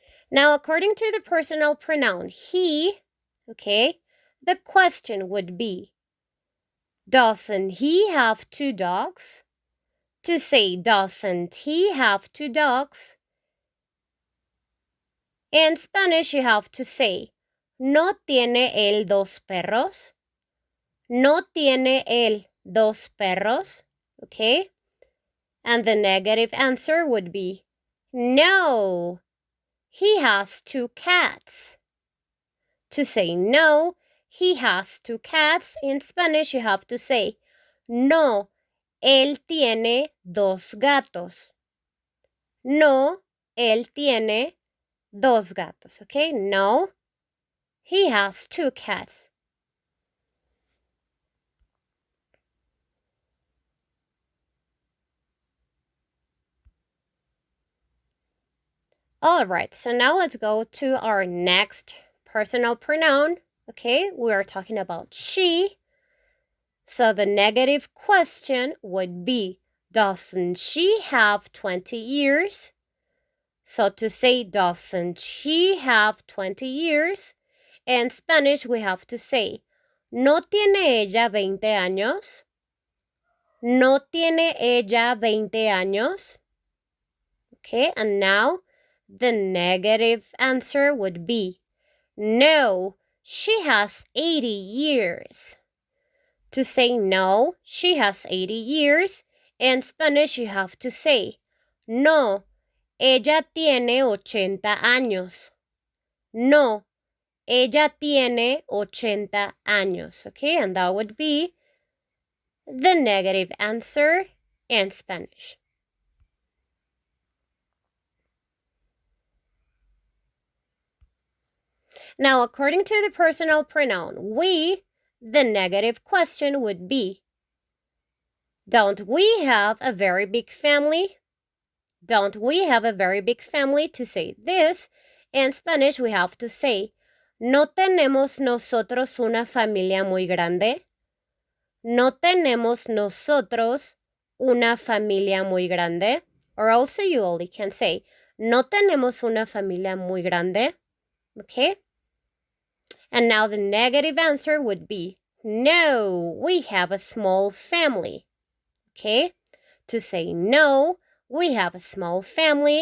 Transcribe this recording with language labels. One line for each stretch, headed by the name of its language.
English: Now, according to the personal pronoun he, okay, the question would be, doesn't he have two dogs? To say, doesn't he have two dogs? In Spanish, you have to say,
Spanish: ¿no tiene él dos perros? ¿No tiene él dos perros? Okay?
English: And the negative answer would be, no, he has two cats. To say no, he has two cats, in Spanish you have to say,
Spanish: no, él tiene dos gatos. No, él tiene dos gatos, okay?
English: No, he has two cats. All right, so now let's go to our next personal pronoun. Okay, we are talking about she. So the negative question would be, doesn't she have 20 years? So to say, doesn't she have 20 years? In Spanish, we have to say,
Spanish: ¿no tiene ella 20 años? ¿No tiene ella 20 años?
English: Okay, and now the negative answer would be, no, she has 80 years. To say no, she has 80 years, in Spanish you have to say,
Spanish: no, ella tiene 80 años. No, ella tiene 80 años, okay?
English: And that would be the negative answer in Spanish. Now, according to the personal pronoun we, the negative question would be, don't we have a very big family? Don't we have a very big family? To say this, in Spanish we have to say,
Spanish: ¿no tenemos nosotros una familia muy grande? ¿No tenemos nosotros una familia muy grande?
English: Or also you only can say,
Spanish: ¿no tenemos una familia muy grande?
English: Okay? And now the negative answer would be, no, we have a small family. Okay? To say no, we have a small family.